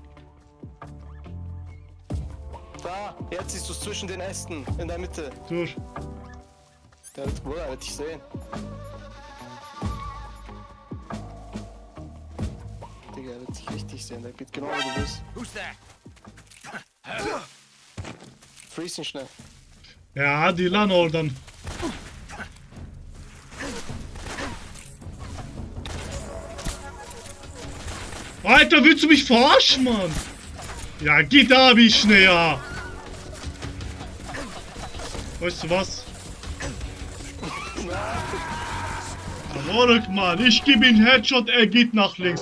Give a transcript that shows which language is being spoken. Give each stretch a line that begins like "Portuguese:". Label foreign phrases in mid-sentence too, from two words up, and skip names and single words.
German: Da, jetzt siehst du es zwischen den Ästen, in der Mitte. Durch. Der wird dich sehen. Digga, er wird dich richtig sehen. Der geht genau, wo du bist.
English: Who's that?
German: Freeze ihn schnell. Ja,
Turkish: hadi lan oradan.
German: Alter, willst du mich verarschen, Mann? Ja, geht da, wie schnell, ja. Weißt du was? Moruk, Mann, ich gebe ihn Headshot, er geht nach links.